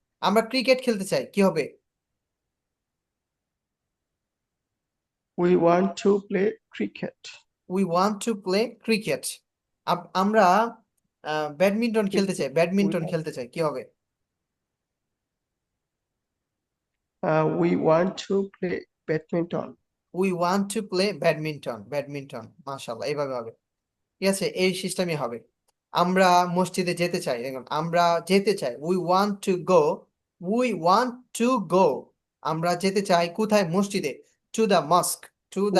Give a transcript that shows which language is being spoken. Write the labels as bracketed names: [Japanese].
[Bangla] আমরা ক্রিকেট খেলতে চাই, কি হবে? [English] We want to play cricket. We want to play cricket. [Bangla] আমরা ব্যাডমিন্টন খেলতে চাই, ব্যাডমিন্টন [English] want- [Bangla] খেলতে চাই, কি হবে? [English] We want to play badminton. We want to play badminton, badminton, মাশাআল্লাহ, [Bangla] এইভাবে হবে। ঠিক আছে, এই সিস্টেমই হবে। আমরা মসজিদে যেতে চাই, দেখুন আমরা যেতে চাই, [English] we want to go, [Bangla] we want to go, আমরা যেতে চাই কোথায়? মসজিদে। [English] to the mosque, to the